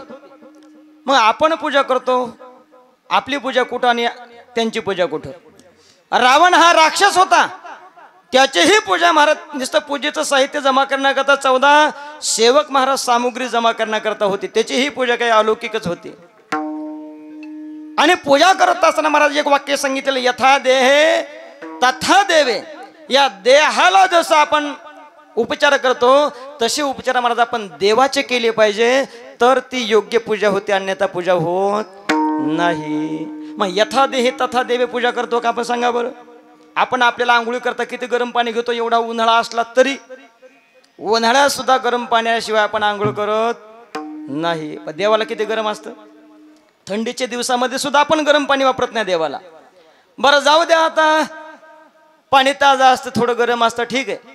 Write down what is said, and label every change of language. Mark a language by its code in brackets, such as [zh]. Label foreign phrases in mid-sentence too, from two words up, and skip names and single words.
[mr] मग आपण पूजा करतो, आपली पूजा कुठं आणि त्यांची पूजा कुठं. रावण हा राक्षस होता, त्याचीही पूजा महाराज नुसतं पूजेचं साहित्य जमा करण्याकरता 14 सेवक महाराज सामुग्री जमा करण्याकरता होती. त्याचीही पूजा काही अलौकिकच होती. आणि पूजा करत असताना महाराज एक वाक्य सांगितलेलं, [sa] यथा देहे तथा देवे. [mr] या देहाला जसं आपण उपचार करतो तसे उपचार महाराज आपण देवाचे केले पाहिजे, तर ती योग्य पूजा होते, अन्यथा पूजा होत नाही. मग [sa] यथा देहे तथा देवे [mr] पूजा करतो का आपण सांगा बरं. आपण आपल्याला आंघोळी करता किती गरम पाणी घेतो, एवढा उन्हाळा असला तरी उन्हाळ्यात सुद्धा गरम पाण्याशिवाय आपण आंघोळ करत नाही. पण देवाला किती गरम असतं. थंडीच्या दिवसामध्ये सुद्धा आपण गरम पाणी वापरत नाही देवाला. बरं जाऊ द्या, आता पाणी ताजं असतं, थोडं गरम असतं, ठीक आहे.